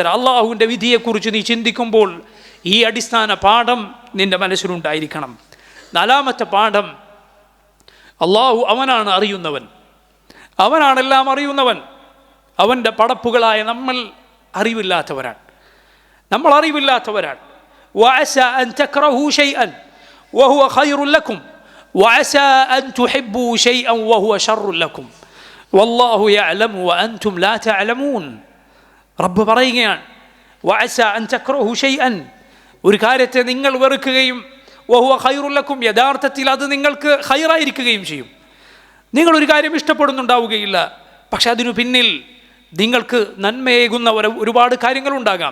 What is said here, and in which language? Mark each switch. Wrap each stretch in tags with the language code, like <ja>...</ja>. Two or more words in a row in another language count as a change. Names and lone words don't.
<ml>അള്ളാഹുവിൻ്റെ വിധിയെക്കുറിച്ച് നീ ചിന്തിക്കുമ്പോൾ ഈ അടിസ്ഥാന പാഠം നിൻ്റെ മനസ്സിലുണ്ടായിരിക്കണം. നാലാമത്തെ പാഠം, അള്ളാഹു അവനാണ് അറിയുന്നവൻ, അവനാണെല്ലാം അറിയുന്നവൻ. അവൻ്റെ പടപ്പുകളായ നമ്മൾ അറിവില്ലാത്തവരാണ്.</ml> <ar>وعسى أن تكرهوا شيئا وهو خير لكم وعسى أن تحبوا شيئا وهو شر لكم. والله يعلم وأنتم لا تعلمون.</ar> <ml>റബ്ബ് പറയുകയാണ്,</ml> <ar>وعسى أن تكرهوا شيئا,</ar> <ml>ഒരു കാര്യത്തെ നിങ്ങൾ വെറുക്കുകയും</ml> <ar>وهو خير لكم,</ar> <ml>യഥാർത്ഥത്തിൽ അത് നിങ്ങൾക്ക് ഖൈറായിരിക്കുകയും ചെയ്യും. നിങ്ങളൊരു കാര്യം ഇഷ്ടപ്പെടുന്നുണ്ടാവുകയില്ല, പക്ഷെ അതിനു പിന്നിൽ നിങ്ങൾക്ക് നന്മയേകുന്ന ഒരുപാട് കാര്യങ്ങളുണ്ടാകാം.</ml>